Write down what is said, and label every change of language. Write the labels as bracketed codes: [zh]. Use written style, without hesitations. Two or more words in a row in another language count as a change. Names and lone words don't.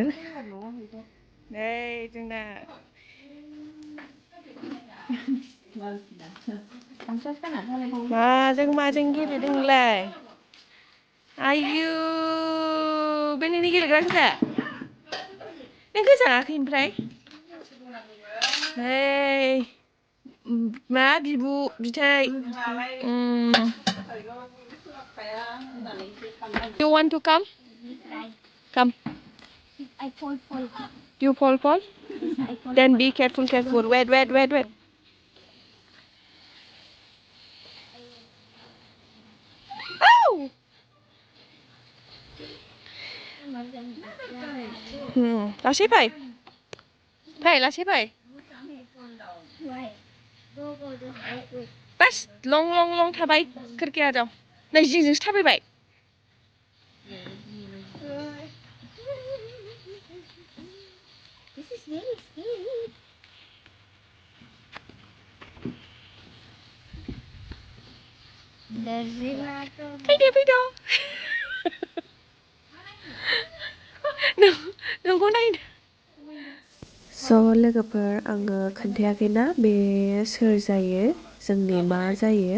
[brx] नै जोंना माजों गेलेदों नोंलाय? आयु बे नोंनि गेलेग्रा गोजा? नों गोजाङाखै ओमफ्राय? नै मा बिथै [en] You want to come? Come. I fall. You fall? Then be careful. Wait. Ow! [brx] लासै फै बस लं थाबाय खोरखिया दं. नै जिंजोंसो थाबायबाय. [en] This is really scary. [brx] फैदो नोंखौ नायनो. स' लोगोफोर, आङो खोन्थायाखैना बे सोर जायो, जोंनि मा जायो.